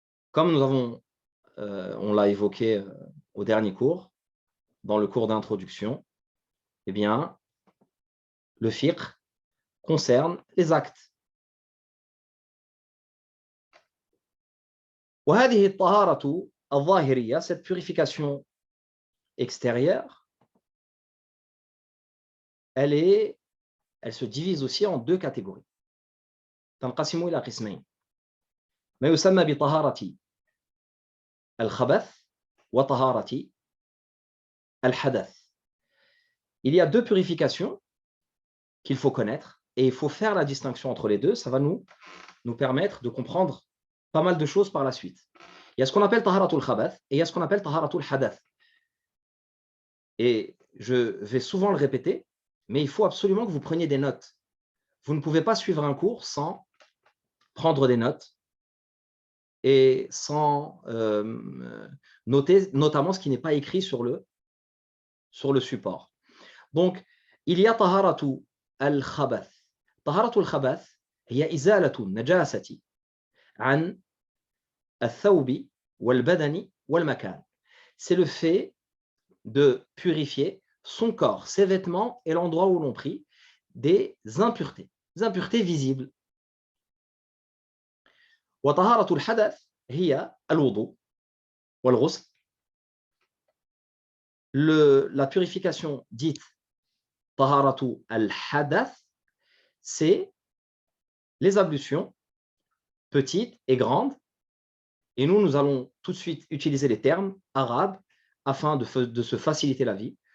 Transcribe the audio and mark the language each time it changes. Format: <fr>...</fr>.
<fr>Comme on l'a évoqué au dernier cours, dans le cours d'introduction, eh bien, le fiqh concerne les actes.</fr> <ar>وهذه الطهارة الظاهرية,</ar> <fr>cette purification extérieure, elle se divise aussi en deux catégories.</fr> <ar>تنقسم إلى قسمين: ما يسمى بطهارة الخبث وطهارة الحدث.</ar> <fr>Il y a deux purifications qu'il faut connaître et il faut faire la distinction entre les deux. Ça va nous permettre de comprendre pas mal de choses par la suite. Il y a ce qu'on appelle taharatul khabath et il y a ce qu'on appelle taharatul hadath. Et je vais souvent le répéter, mais il faut absolument que vous preniez des notes. Vous ne pouvez pas suivre un cours sans prendre des notes et sans noter notamment ce qui n'est pas écrit sur le support. Donc, il y a taharatul khabath.</fr> <ar>Taharatul khabath هي إزالة النجاسة عن الثوب والبدن والمكان.</ar> <fr>C'est le fait de purifier son corps, ses vêtements et l'endroit où l'on prie des impuretés visibles.</fr> <ar>وطهارة الحدث هي الوضوء والغسل.</ar> <fr>La purification dite طهارة الحدث, c'est les ablutions petites et grandes. Et nous allons tout de suite utiliser les termes arabes afin de se faciliter la vie.</fr>